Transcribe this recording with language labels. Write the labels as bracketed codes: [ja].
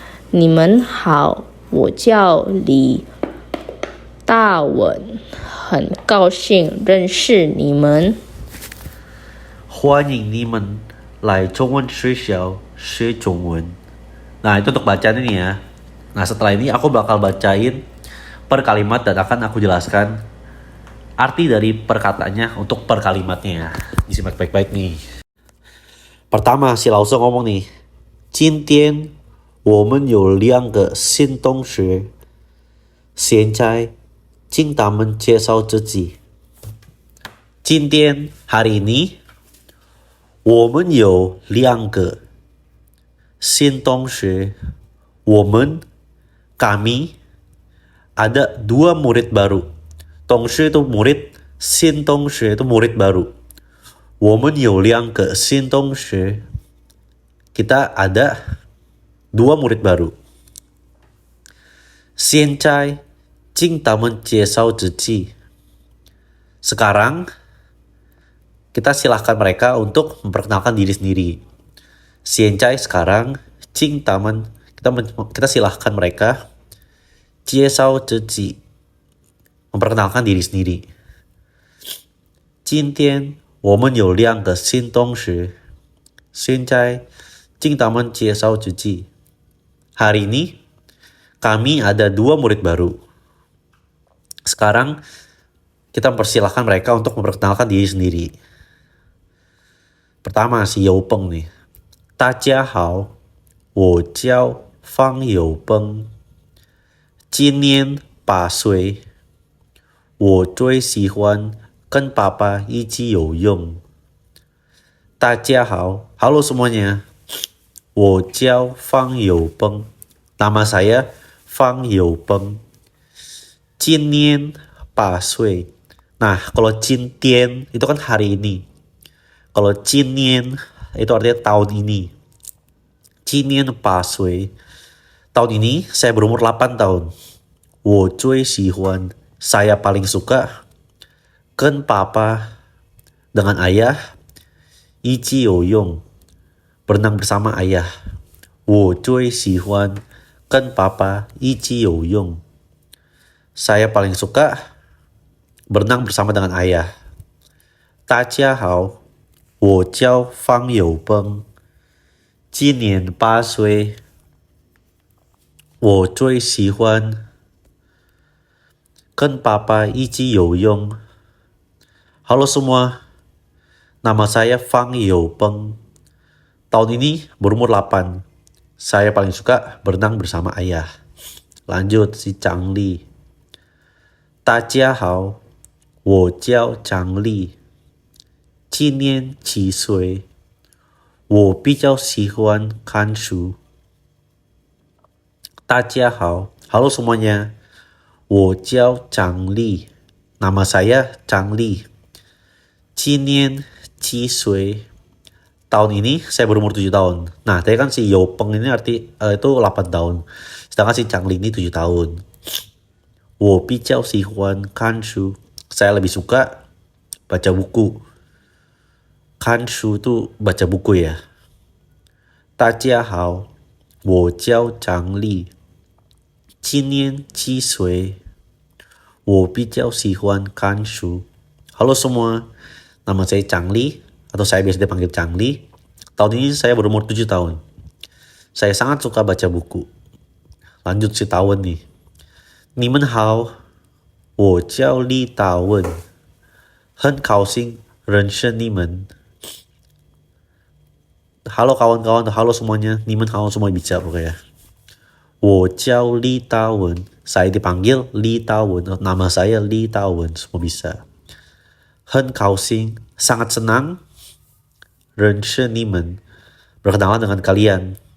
[zh] 你们好，我叫李大文，很高兴认识你们。欢迎你们来中文学校学中文。 [id] Nah, itu untuk bacaan ini ya. Nah, setelah ini aku bakal bacain per kalimat dan akan aku jelaskan arti dari perkataannya untuk per kalimatnya ya. Disimak baik-baik nih. Pertama, si Lao Shi ngomong nih. [zh] 今天我们有2个新同学，现在请他们介绍自己。今天 [id] hari ini [zh] 我们有2个新同学，我们 [id] kami ada 2 murid baru. Tongshi itu murid, Xin Tongshi itu murid baru. [zh] 我们有2个新同学， [id] kita ada 2 murid baru. [zh] 现在请他们介绍自己. [id] Sekarang kita silahkan mereka untuk memperkenalkan diri sendiri. [zh] 现在 [id] sekarang, [zh] 请他们 [id] kita silahkan mereka [zh] 介绍自己 [id] memperkenalkan diri sendiri. [zh] 今天我们有2个新同学，现在请他们介绍自己. [id] Hari ini kami ada 2 murid baru. Sekarang kita mempersilahkan mereka untuk memperkenalkan diri sendiri. Pertama si You Peng nih. [zh] 大家好，我叫方有朋，今年8岁，我最喜欢跟爸爸一起游泳。大家好， [id] halo semuanya. [zh] 我叫方有崩. [id] Nama saya Fang Youpeng. [zh] 今年8岁. [id] Nah, kalau 今天itu kan hari ini. Kalau 今年 itu artinya tahun ini. [zh] 今年8岁. [id] Tahun ini saya berumur 8 tahun. [zh] 我最喜欢, [id] saya paling suka, [zh] 跟爸爸, [id] dengan ayah, [zh] 一起游泳, [id] berenang bersama ayah. [zh] 我最喜欢跟爸爸一起游泳. [id] Saya paling suka berenang bersama dengan ayah. [zh] 大家好，我叫方有崩，今年8岁。我最喜欢跟爸爸一起游泳. [id] Halo semua, nama saya Fang Youpeng. Tahun ini berumur 8. Saya paling suka berenang bersama ayah. Lanjut si Chang Li. [zh] 大家好，我叫张丽，今年7岁。我比较喜欢看书。大家好， [id] halo semuanya. [zh] 我叫张丽, [id] nama saya Chang Li. [zh] 今年7岁. [id] Tahun ini saya berumur 7 tahun. Nah, tadi kan si Youpeng ini arti itu 8 tahun. Sedangkan si Chang Li ini 7 tahun. [zh] 我比较喜欢看书. [id] Saya lebih suka baca buku. 看书 itu baca buku ya. [zh] 大家好，我叫张丽，今年7岁。我比较喜欢看书. [id] Halo semua, nama saya Chang Li, atau saya biasa dipanggil Chang Li. Tahun ini saya berumur 7 tahun. Saya sangat suka baca buku. Lanjut si tahun nih. [zh] 你们好，我叫李大文，很高兴认识你们。 [id] Halo kawan-kawan, halo semuanya. [zh] 你们好 [id] semua bisa pokoknya. [zh] 我叫李大文, [id] saya dipanggil Li Dawen, nama saya Li Dawen, semua bisa. [zh] 很高兴, [id] sangat senang. [zh] 认识你们, [id] berkenalan dengan kalian.